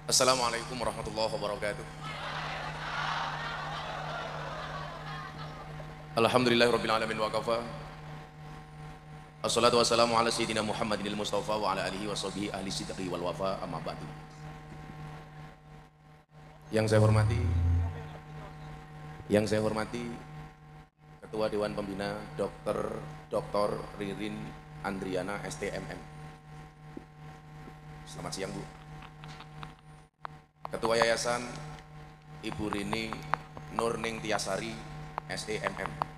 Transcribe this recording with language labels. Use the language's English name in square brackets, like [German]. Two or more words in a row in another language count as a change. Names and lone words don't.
[Arabic] السلام عليكم ورحمة الله وبركاته. الحمد لله رب العالمين وكفى. الصلاة والسلام على سيدنا محمد المصطفى وعلى آله وصحبه أهل الصدق والوفا، أما بعد. [Indonesian] Yang saya hormati Ketua Dewan Pembina Dr. Ririn Andriana STMM. Selamat siang, Bu. Ketua Yayasan Ibu Rini Nurning Tiasari STMM.